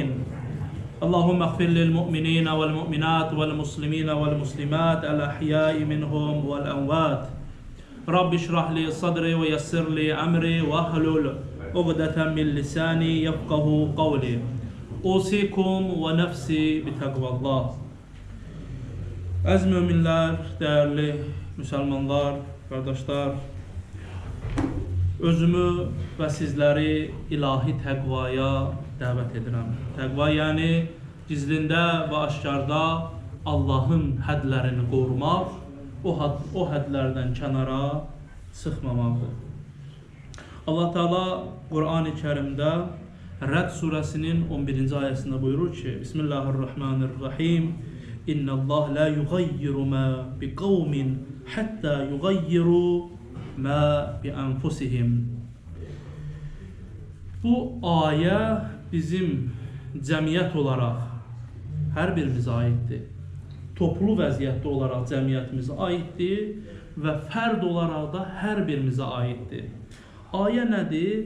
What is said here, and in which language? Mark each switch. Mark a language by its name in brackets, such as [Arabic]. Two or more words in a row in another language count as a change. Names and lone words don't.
[Arabic] اللهم اغفر للمؤمنين والمؤمنات والمسلمين والمسلمات الأحياء منهم والأموات. رب اشرح لي صدري ويسر لي أمري واحلل عقدة من لساني يفقه قولي. أوصيكم ونفسي بتقوى الله. [Azerbaijani] Əziz müminlər, değerli müsəlmanlar, qardaşlar, özümü və sizləri ilahi təqvaya dəvət edirəm. Təqva yəni gizlində və aşkarda Allahın hədlərini qorumaq, o hədlərdən kənara çıxmamaqdır. Allah Teala Qur'an-ı Kərimdə Rəd surəsinin 11-ci ayəsində buyurur ki, Bismillahirrahmanirrahim. [Arabic] إن الله لا يغير ما بقوم حتى يغيروا ما بأنفسهم. Bu ayə bizim cəmiyyət olaraq hər birimizə aiddir. Toplu vəziyyətdə olaraq cəmiyyətimizə aiddir və fərd olaraq da hər birimizə aiddir. Ayə nədir?